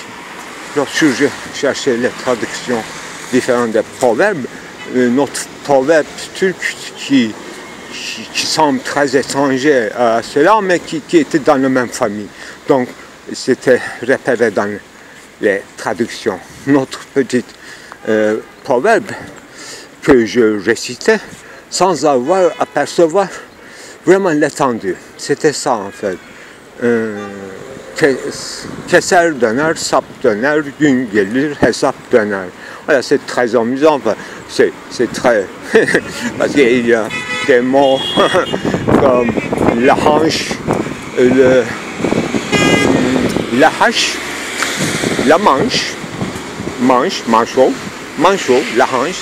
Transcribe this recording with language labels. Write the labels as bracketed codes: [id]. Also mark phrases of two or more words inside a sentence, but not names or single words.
[fr] Lorsque je cherchais les traductions différentes des proverbes, notre proverbe turc qui semble très étranger à cela, mais qui était dans la même famille. Donc, c'était repéré dans les traductions. Notre petit proverbe que je récitais sans avoir à percevoir vraiment l'étendue. C'était ça, en fait. [tr] Keser döner, sap döner, gün gelir, hesap döner. [fr] Voilà, c'est très amusant. C'est très... parce qu'il y a des mots comme la hanche, la hache, la manche, manchot, la hanche.